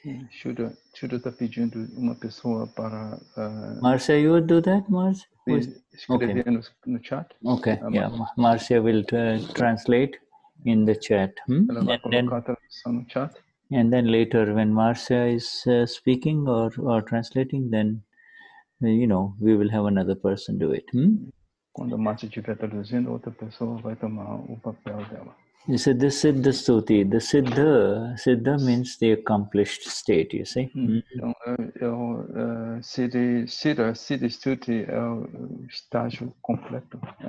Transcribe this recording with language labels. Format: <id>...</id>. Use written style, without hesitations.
<pt>Shuddha está pedindo uma pessoa para.</pt> <en>Marcia, you would do that, Marcia?</en> <pt>Escrever no chat.</pt> <en>Okay, yeah, Marcia will translate in the chat.</en> <pt>Ela vai colocar a tradução no chat.</pt> <en>And then later, when Marcia is speaking or translating, then we will have another person do it.</en> <pt>Quando a Marcia estiver traduzindo, outra pessoa vai tomar o papel dela.</pt> <en>You said the Siddha Stuti. The Siddha means the accomplished state. You see.</en> <pt>Então, Siddha Stuti é o estágio completo.</pt>